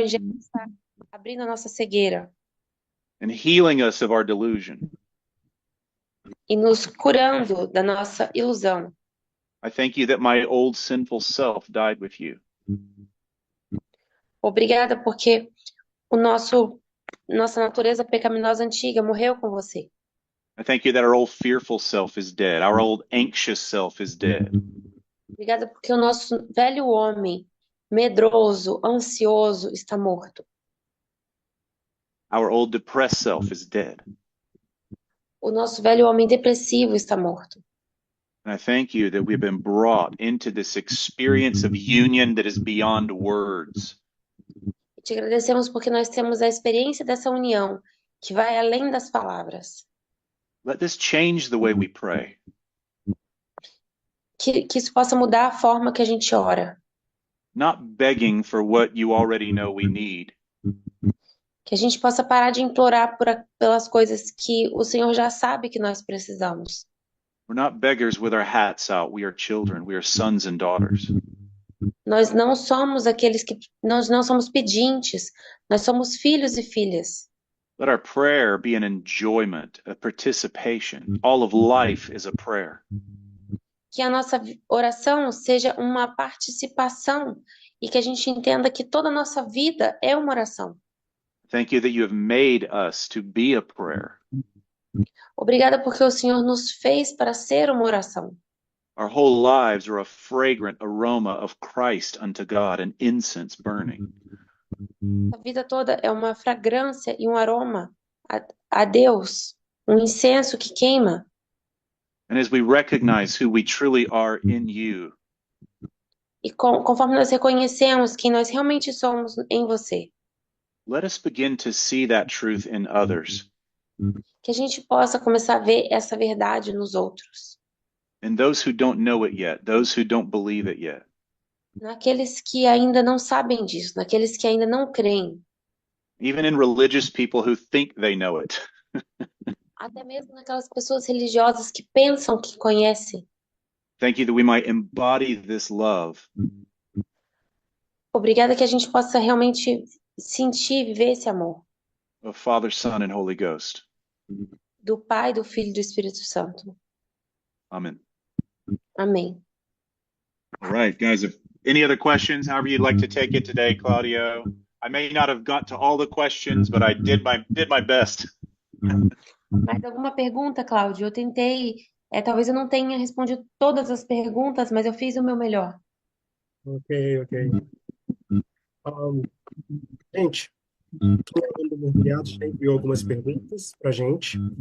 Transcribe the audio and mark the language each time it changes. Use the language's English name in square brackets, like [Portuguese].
[Portuguese] evangelho que está abrindo a nossa cegueira [English] and healing us of our delusion. [Portuguese] e nos curando da nossa ilusão. [English] I thank you that my old sinful self died with you. [Portuguese] Obrigada porque nossa natureza pecaminosa antiga morreu com você. [English] I thank you that our old fearful self is dead. Our old anxious self is dead. [Portuguese] Obrigada porque o nosso velho homem, medroso, ansioso, está morto. [English] Our old depressed self is dead. [Portuguese] O nosso velho homem depressivo está morto. [English] And I thank you that we've been brought into this experience of union that is beyond words. [Portuguese] E te agradecemos porque nós temos a experiência dessa união que vai além das palavras. [English] Let this change the way we pray. [Portuguese] Que isso possa mudar a forma que a gente ora. [English] Not begging for what you already know we need. [Portuguese] Que a gente possa parar de implorar pelas coisas que o Senhor já sabe que nós precisamos. [English] We're not beggars with our hats out. We are children. We are sons and daughters. [Portuguese] Nós não somos nós não somos pedintes, nós somos filhos e filhas. [English] Let our prayer be an enjoyment, a participation. All of life is a prayer. [Portuguese] Que a nossa oração seja uma participação e que a gente entenda que toda a nossa vida é uma oração. [English] Thank you that you have made us to be a prayer. [Portuguese] Obrigada porque o Senhor nos fez para ser uma oração. [English] Our whole lives are a fragrant aroma of Christ unto God, an incense burning. [Portuguese] A vida toda é uma fragrância e um aroma a Deus, um incenso que queima. [English] And as we recognize who we truly are in you, [Portuguese] E conforme nós reconhecemos quem nós realmente somos em você, [English] let us begin to see that truth in others. [Portuguese] que a gente possa começar a ver essa verdade nos outros. [English] And those who don't know it yet, those who don't believe it yet. [Portuguese] Naqueles que ainda não sabem disso, naqueles que ainda não creem. [English] Even in religious people who think they know it. [Portuguese] Até mesmo naquelas pessoas religiosas que pensam que conhecem. [English] Thank you that we might embody this love. [Portuguese] Obrigada que a gente possa realmente sentir e viver esse amor. [English] Of Father, Son, and Holy Ghost. [Portuguese] Do Pai, do Filho e do Espírito Santo. [English] Amen. [Portuguese] Amém. [English] All right, guys, if any other questions, however you'd like to take it today, Claudio. I may not have got to all the questions, but I did my best. [Portuguese] Mais alguma pergunta, Cláudio? Eu tentei, talvez eu não tenha respondido todas as perguntas, mas eu fiz o meu melhor. Ok. Gente, quem é do Mergulhado já enviou algumas perguntas para a gente.